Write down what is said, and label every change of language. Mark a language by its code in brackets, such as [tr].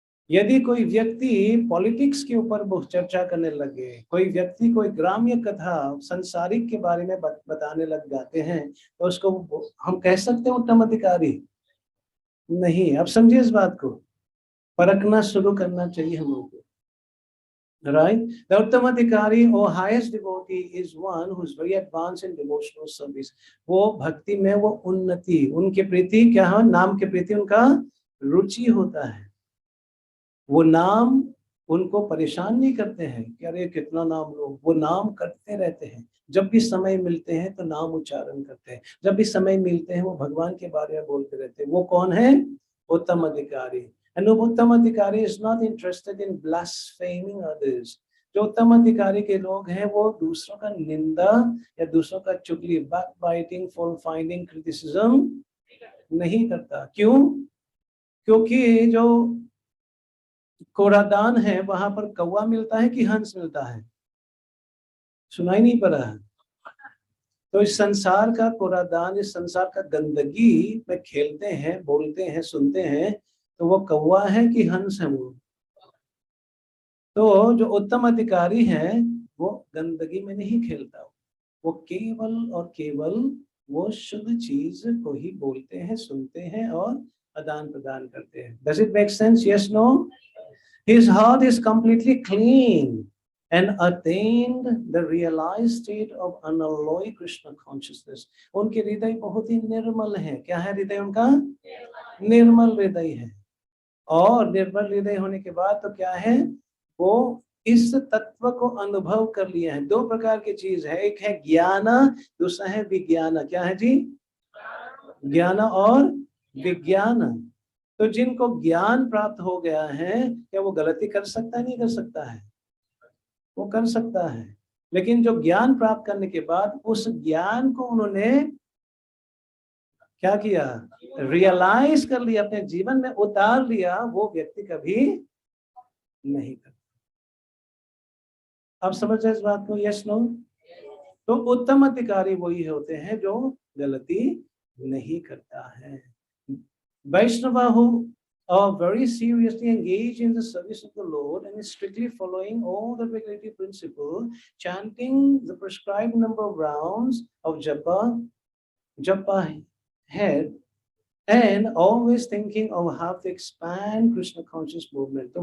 [hi] यदि कोई व्यक्ति पॉलिटिक्स के ऊपर बहुत चर्चा करने लगे, कोई व्यक्ति कोई ग्राम्य कथा संसारिक के बारे में बताने लग जाते हैं, तो उसको हम कह सकते हैं उत्तम अधिकारी? नहीं। अब समझिए इस बात को, परखना शुरू करना चाहिए हम लोगों को। [en] Right? The Uttama Adhikari or highest devotee is one who is very advanced in devotional service. [hi] वो भक्ति में वो उन्नति, उनके प्रति क्या है, नाम के प्रति उनका रुचि होता है। वो नाम उनको परेशान नहीं करते हैं कि अरे कितना नाम लो, वो नाम करते रहते हैं। जब भी समय मिलते हैं तो नाम उच्चारण करते हैं, जब भी समय मिलते हैं वो भगवान के बारे में बोलते रहते हैं। वो कौन है? उत्तम अधिकारी। [en] And उत्तम अधिकारी is not interested in blaspheming others. [hi] जो उत्तम अधिकारी के लोग हैं वो दूसरों का निंदा या दूसरों का चुगली, [en] backbiting, fault finding, criticism [hi] नहीं करता। क्यों? क्योंकि जो कोरादान है वहां पर कौवा मिलता है कि हंस मिलता है? सुनाई नहीं पड़ा है? तो इस संसार का कोरादान, इस संसार का गंदगी में खेलते हैं, बोलते हैं, सुनते हैं, तो वो कौवा है कि हंस है? तो जो उत्तम अधिकारी है वो गंदगी में नहीं खेलता, वो केवल और केवल वो शुद्ध चीज को ही बोलते हैं, सुनते हैं और आदान प्रदान करते हैं। [en] Does it make sense? Yes, no? His heart is completely clean and attained the realized state of unalloyed Krishna consciousness. [hi] उनके हृदय बहुत ही निर्मल है। क्या है हृदय उनका? निर्मल हृदय है। और निर्मल हृदय होने के बाद तो क्या है, वो इस तत्व को अनुभव कर लिया है। दो प्रकार की चीज है, एक है ज्ञान, दूसरा है विज्ञान। क्या है जी? ज्ञान और विज्ञान। तो जिनको ज्ञान प्राप्त हो गया है, क्या वो गलती कर सकता है? नहीं कर सकता है? वो कर सकता है। लेकिन जो ज्ञान प्राप्त करने के बाद उस ज्ञान को उन्होंने क्या किया? रियलाइज कर लिया, अपने जीवन में उतार लिया, वो व्यक्ति कभी नहीं करता। आप समझ रहे इस बात को? [en] Yes, no? [hi] तो उत्तम अधिकारी वही होते हैं जो गलती नहीं करता है। [en] Vaishnav who are very seriously engaged in the service of the Lord and is strictly following all the regulative principles, chanting the prescribed number of rounds of japa head, and always thinking of how to expand Krishna conscious movement.